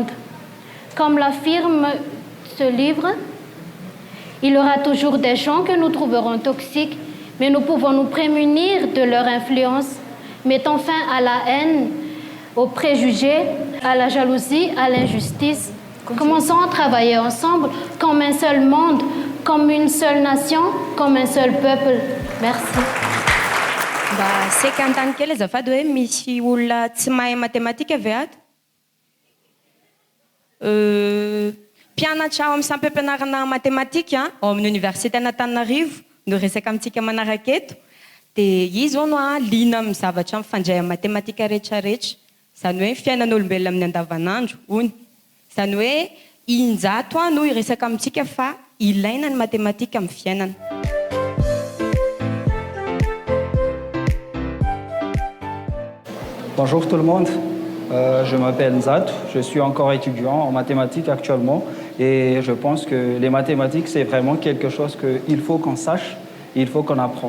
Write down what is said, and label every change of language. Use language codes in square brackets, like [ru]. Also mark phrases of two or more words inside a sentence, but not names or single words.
[fr] Comme l'affirme ce livre, il y aura toujours des gens que nous trouverons toxiques, mais nous pouvons nous prémunir de leur influence, mettant fin à la haine, aux préjugés, à la jalousie, à l'injustice. Commençons à travailler ensemble comme un seul monde, comme une seule nation, comme un seul peuple. Merci. [mg] Seky an-tany kely azafady hoe misy olona tsy mahay matematika ve ato? Mpianatra ao amin'ny sampam-pianarana matematika ao amin'ny université Antananarivo no resaka amintsika manaraka eto. Dia izy zao no liana amin'ny zavatra mifandray amin'ny matematika rehetrarehetra. Izany hoe fiainan'olombelona amin'ny andavanandro hony. Izany hoe injato no iresaka amintsika fa ilaina ny matematika amin'ny fiainana. [fr] Bonjour tout le monde, je m'appelle Nzat, je suis encore étudiant en mathématiques actuellement et je pense que les mathématiques c'est vraiment quelque chose qu'il faut qu'on sache, il faut qu'on apprend.